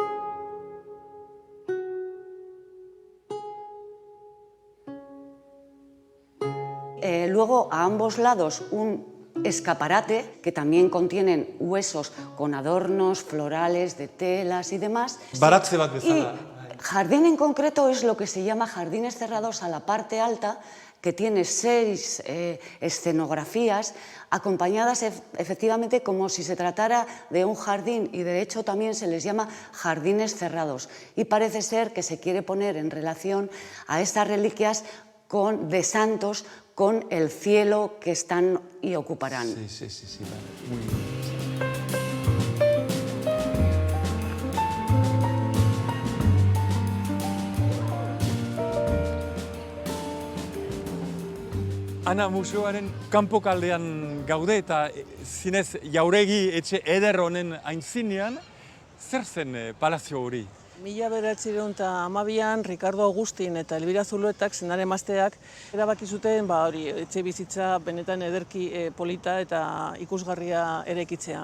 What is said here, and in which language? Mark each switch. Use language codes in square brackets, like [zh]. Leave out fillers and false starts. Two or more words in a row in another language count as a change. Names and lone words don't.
[es] Luego, a ambos lados, un escaparate que también contienen huesos con adornos florales de telas y demás. [eu] Baratze bat bezala. [es] Jardín en concreto es lo que se llama jardines cerrados a la parte alta, que tiene 6 escenografías acompañadas efectivamente como si se tratara de un jardín, y de hecho también se les llama jardines cerrados, y parece ser que se quiere poner en relación a estas reliquias de santos con el cielo que están y ocuparán. Sí, vale. Muy bien. Ana, [eu] museoaren kanpokaldean gaude eta zinez jauregi etxe eder honen aintzinean, zer zen palazio hori? 1912an Ricardo Agustin eta Elbira Zuluetak, senar emazteak, erabaki zuten etxe bizitza benetan ederki polita eta ikusgarria eraikitzea.